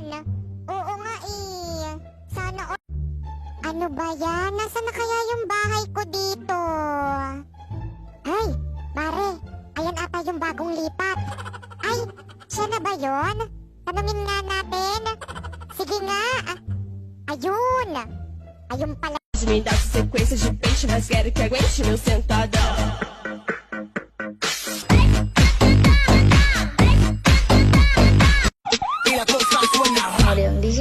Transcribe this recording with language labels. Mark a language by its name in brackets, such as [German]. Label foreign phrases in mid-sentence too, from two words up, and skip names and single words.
[Filipino] Oo nga eh. Sana Ano ba yan? Nasaan na kaya yung bahay ko dito? Ay, pare. Ayan ata yung bagong lipat. Ay, siya na ba yon? Tanungin nga natin. Sige nga. Ayun. Ayun pala. [Portuguese] Me dá sequência de peixe, mas quero que aguente meu sentadão. [Spanish] Y la cosa suena ra, León DJ.